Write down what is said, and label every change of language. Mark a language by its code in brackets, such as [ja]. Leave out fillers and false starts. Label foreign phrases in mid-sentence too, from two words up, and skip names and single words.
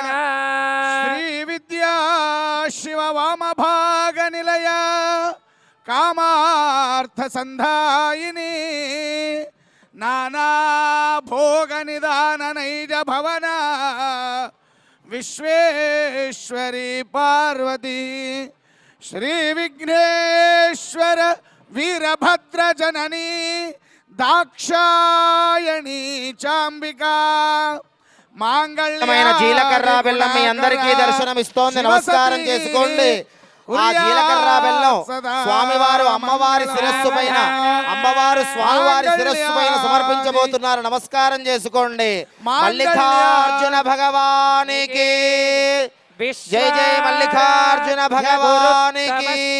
[sa] श्री विद्या शिव वाम भाग निलय कामार्थ संधायिनी नाना भोग निदान नैज भवन विश्वेश्वरी पार्वती श्री विघ्नेश्वर वीरभद्र जननी दाक्षायणी चांबिका [te] మైన జీలకర్ర బెల్లం మీ అందరికీ దర్శనం ఇస్తోంది. నమస్కారం చేసుకోండి. ఆ జీలకర్ర బెల్లం స్వామివారు అమ్మవారి శిరస్సు పైన, అమ్మవారు స్వామివారి శిరస్సు పైన సమర్పించబోతున్నారు. నమస్కారం చేసుకోండి. మల్లికార్జున భగవానికి జై జై మల్లికార్జున భగవానికి